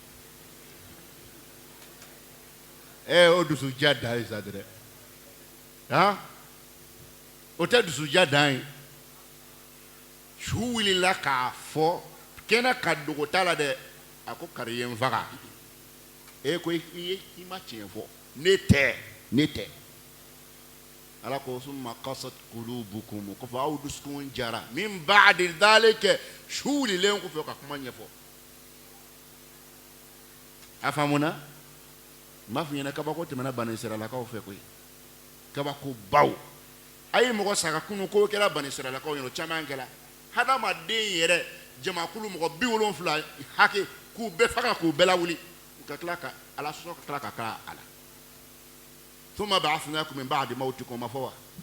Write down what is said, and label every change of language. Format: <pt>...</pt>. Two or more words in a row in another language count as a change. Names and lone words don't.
<bm>o dusuja dan ye sa dɛ o tɛ dusuja dan ye su wulila k'a fɔ kɛnɛ ka dogo t'a la dɛ a ko kari ye n faga ko i ma tiɲɛ fɔ ne tɛ ala ko</bm> <ar>ثم قست قلوبكم</ar> <bm>ko fa aw dusukun jara</bm> <ar>من بعد ذلك</ar> <bm>su wulilen kɔfɛ ka kuma ɲɛfɔ a faamuna n b'a fɔ ɲɛna kabako tɛmɛna Bani Israilakaw fɛ koyi kabako baw a ye mɔgɔ saga kunu ko kɛra Bani Israilakaw ɲɛna o caman kɛra hadamaden yɛrɛ jamakulu mɔgɔ 70 hakɛ k'u bɛɛ faga k'u bɛɛ lawuli ka tila ka ala sɔsɔ ka tila ka k'a la</bm> <ar>ثم بعثناكم من بعد موتكم</ar> <bm>ma fɔ wa</bm>